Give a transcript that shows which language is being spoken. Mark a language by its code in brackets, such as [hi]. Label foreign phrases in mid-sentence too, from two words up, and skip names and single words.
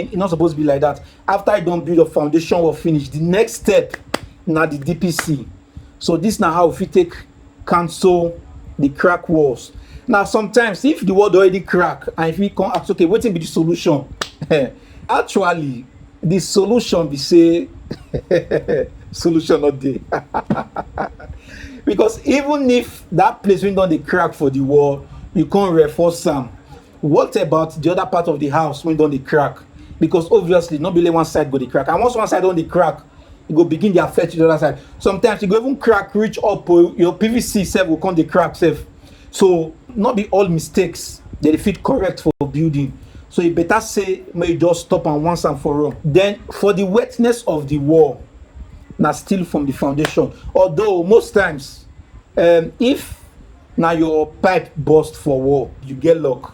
[pcm] It's not supposed to be like that. After I don't build a foundation or finish, the next step now the DPC. So this now how if you take cancel the crack walls. Now sometimes if the wall already crack and if we can ask okay, what will be the solution? Actually, the solution be say solution not dey. Because even if that place when don dey crack for the wall, you can't reinforce am. What about the other part of the house when don dey crack? Because obviously not only one side go dey crack, and once one side don dey crack, it go begin dey affect the other side. Sometimes you go even crack reach up, your PVC sef go come dey crack sef. So not be all mistakes they fit correct for building. So you better say may you just stop and once and for all. Then for the wetness of the wall, now still from the foundation. Although most times, if now your pipe burst for wall, you get luck.